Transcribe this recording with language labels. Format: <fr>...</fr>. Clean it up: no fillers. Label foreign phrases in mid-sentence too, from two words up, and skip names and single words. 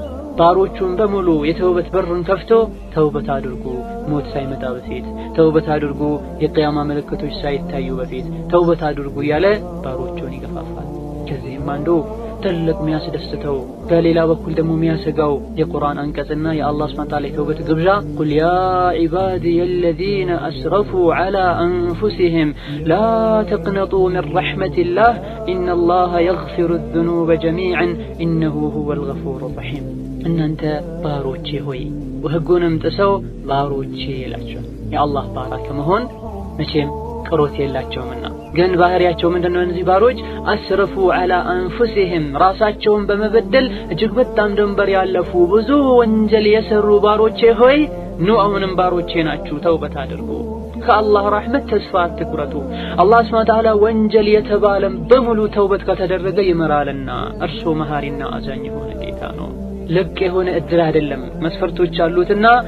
<am>ባሮቹን በሙሉ የተውበት በሩን ከፍቶ ተውበት አድርጉ ሞት ሳይመጣ በፊት ተውበት አድርጉ የቂያማ ምልክቶች ሳይታዩ በፊት ተውበት አድርጉ ያለ ባሮቹን ይገፋፋል ከዚህም አንዱ ትልቅ የሚያስደስተው በሌላ በኩል ደግሞ የሚያሰጋው የቁርአን አንቀጽና የአላህ</am> <ar>سبحانه وتعالى</ar> <am>ተውበት ግብዣ</am> <ar>قل يا عبادي الذين اسرفوا على انفسهم لا تقنطوا من رحمة الله ان الله يغفر الذنوب جميعا انه هو الغفور الرحيم</ar> <am>እናንተ ባሮቼ ሆይ ወህጉንም ጥሰው ባሮቼ ይላችሁ የአላህ ባሪያ ከመሆን መቼም ቅሮት የላቸውምና ግን ባህሪያቸው ምንድነው እነዚህ ባሮች</am> <ar>أسرفوا على أنفسهم</ar> <am>ራሳቸውን በመበደል እጅግ በጣም ድንበር ያለፉ ብዙ ወንጀል የሰሩ ባሮቼ ሆይ ኑ አሁንም ባሮቼ ናችሁ ተውበት አድርጉ ከአላህ ረህመት ተስፋ አትቁረጡ አላህ</am> <ar>سبحانه وتعالى</ar> <am>ወንጀል የተባለም በሙሉ ተውበት ከተደረገ ይመራልና እርሱ መሐሪና አዛኝ የሆነ ጌታ ነው ልክ የሆነ እድል አይደለም መስፈርቶች አሉትና</am>